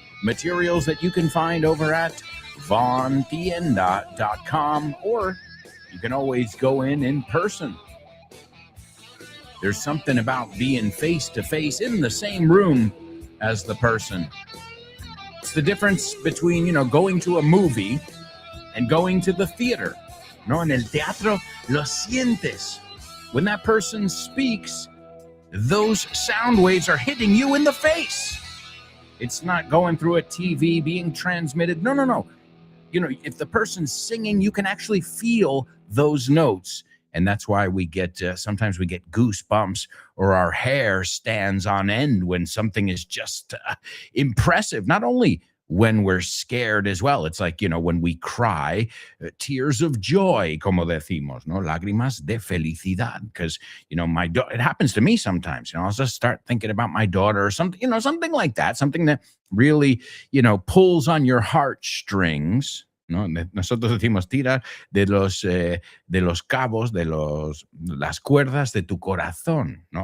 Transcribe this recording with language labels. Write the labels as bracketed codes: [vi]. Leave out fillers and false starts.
[en] Materials that you can find over at vaughntienda.com, or you can always go in person. There's something about being face-to-face in the same room as the person. It's the difference between, going to a movie and going to the theater. [es] No, en el teatro lo sientes. [en] When that person speaks, those sound waves are hitting you in the face. It's not going through a TV being transmitted. No. If the person's singing, you can actually feel those notes. And that's why we get, sometimes we get goosebumps, or our hair stands on end when something is just impressive. Not only when we're scared as well. It's like, when we cry, tears of joy, [es] como decimos, no? Lágrimas de felicidad. [en] Because, it happens to me sometimes. I'll just start thinking about my daughter or something, something like that. Something that really, pulls on your heartstrings. [es] ¿No? Nosotros decimos tira de los cabos, de las cuerdas de tu corazón, ¿no?